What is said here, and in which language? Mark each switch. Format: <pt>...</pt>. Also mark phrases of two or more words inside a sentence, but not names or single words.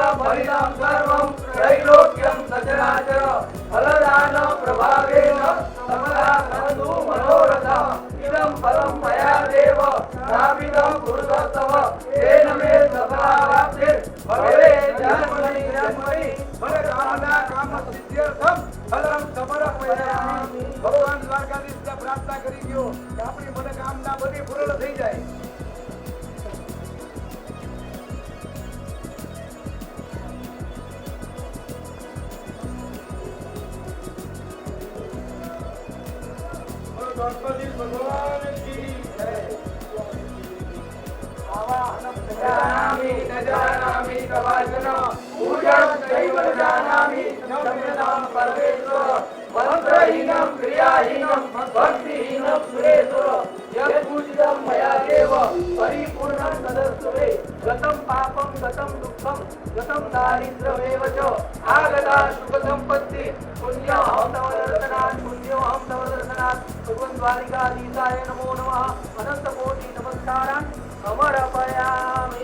<sa>फलितं सर्वं त्रैलोक्यं सचराचर फलदान प्रभावेन समदा भवतु मनोरथः इदं फलं मया देव प्रापितं पुरुषोत्तम तेन मे सफलाप्तिर् भवेत् जन्मनि जन्मनि फलकामना कामसिद्ध्यर्थं फलं समर्पयामि।</sa> <gu>भगवान દ્વારકાધીશને પ્રાર્થના કરી ગયો કે આપણી મનોકામના બધી પૂર્ણ થઈ જાય। દ્વારકાધીશ ભગવાન કી જય।</gu> <sa>जानामि न जानामि तवाचन पूजनं चैव न जानामि क्षम्यतां परमेश्वर मंत्रहीनं क्रियाहीनं भक्तिहीनं सुरेश्वर यत् पूजितं मया देव परिपूर्णं तदस्तुते गतं पापं गतं दुःखं गतं दारिद्र्यमेव च आगता सुखसम्पत्ति पुण्यं तव दर्शनात् पुण्योऽहं तव दर्शनात् भगवन् द्वारिकाधीशाय नमो नमः अनन्तकोटि नमस्कारान् समर्पयामि।</sa>